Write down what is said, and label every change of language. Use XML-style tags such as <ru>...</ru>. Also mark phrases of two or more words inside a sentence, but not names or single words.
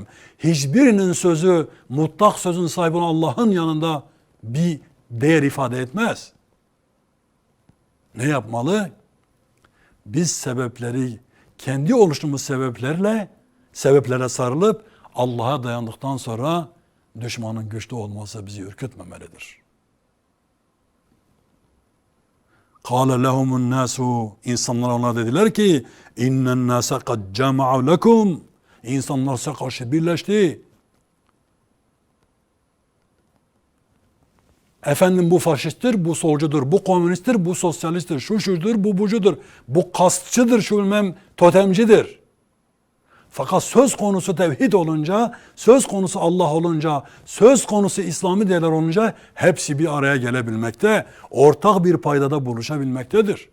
<tr>Hiçbirinin sözü, mutlak sözün sahibi olan Allah'ın yanında bir değer ifade etmez. Ne yapmalı? Biz sebepleri, kendi oluştuğumuz sebeplere sarılıp Allah'a dayandıktan sonra düşmanın güçlü olması bizi ürkütmemelidir.</tr> <ar>قَالَ لَهُمُ النَّاسُ</ar> <tr>İnsanlar ona dediler ki</tr> <ar>اِنَّ النَّاسَ قَدْ جَمَعُوا لَكُمْ</ar> <tr>İnsanlar size karşı birleşti. Efendim bu faşisttir, bu solcudur, bu komünisttir, bu sosyalisttir, şu şudur, bu bucudur, bu kastçıdır, şu bilmem totemcidir. Fakat söz konusu tevhid olunca, söz konusu Allah olunca, söz konusu İslami değerler olunca hepsi bir araya gelebilmekte, ortak bir paydada buluşabilmektedir.</tr>